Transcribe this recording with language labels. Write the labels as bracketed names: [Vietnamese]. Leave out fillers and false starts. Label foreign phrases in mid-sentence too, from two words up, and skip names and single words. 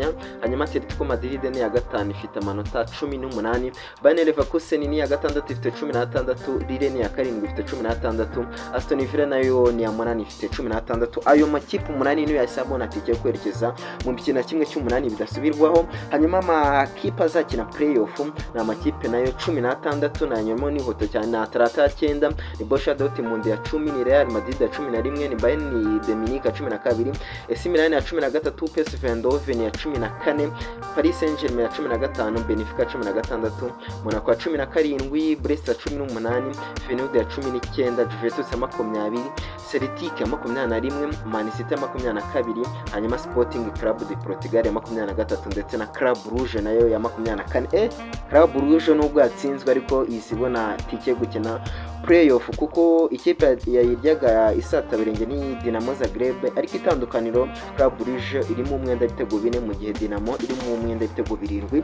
[Kinyarwanda] Hanyuma Atletico Madrid ni ya gatanu ifite amanota 18, Bayer Leverkusen ni ya gatandatu ifite 16, Lille ni ya karindwi ifite 16, Aston Villa nayo ni ya 8 ifite 16. Ayo makipe 8 niyo yahise abona tike yo kwerekeza mu mikino kimwe cy'umunani bidasubirwaho. Hanyuma amakipe azakina playoff na amakipe nayo 16, na nyuma ni hoto cyane na Atalanta 9, ni Borussia Dortmund ya 10, ni Real Madrid ya 11, ni Bayern de Munich ya 12, AC Milan ya 13, PSV Eindhoven ya 14, Paris Saint-Germain ya 15, Benfica ya 16, Monaco ya 17, Brest ya 18, Feyenoord ya 19, Juventus ya 20, Celtic ya 21, Man City ya 22, hanyuma Sporting Club de Portugal ya 23, ndetse na Club Brugge nayo ya 24. Club Brugge nubwo yatsinzwe ariko isibona tike gukina playoff, kuko ikipe yayiryaga isata birenge ni Dinamo Zagreb, ariko itandukaniro Club Brugge irimo umwenda ibitego 4 mu gihe Dinamo irimo umwenda ibitego 7.